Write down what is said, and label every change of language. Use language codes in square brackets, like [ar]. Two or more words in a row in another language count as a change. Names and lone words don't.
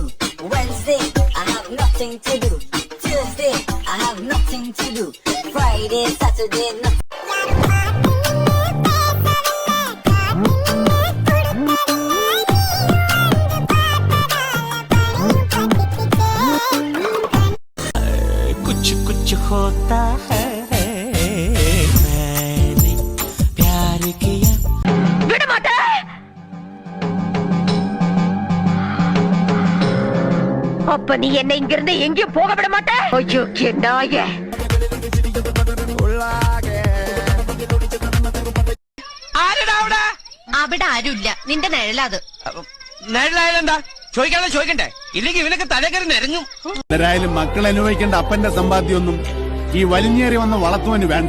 [en] Wednesday, I have nothing to do. Thursday, I have nothing to do. Friday, Saturday, nothing. कुछ कुछ होता है मैंने प्यार किया. [ta] அப்ப நீ என்ன இங்க இருந்து எங்கேயும் போக விட மாட்ட. ஐயோ நாய. [ml] അവിടെ ആരുമില്ല. നിന്റെ നിഴലാത്. നിഴലായാലെന്താ? ചോദിക്കാതെ ചോദിക്കണ്ടേ? ഇല്ലെങ്കിൽ ഇവനൊക്കെ തലകറി നിരങ്ങും. ആരായാലും മക്കൾ അനുഭവിക്കേണ്ട അപ്പന്റെ സമ്പാദ്യമൊന്നും ഈ വലിഞ്ഞേറി വന്ന വളർത്തുവന് വേണ്ട.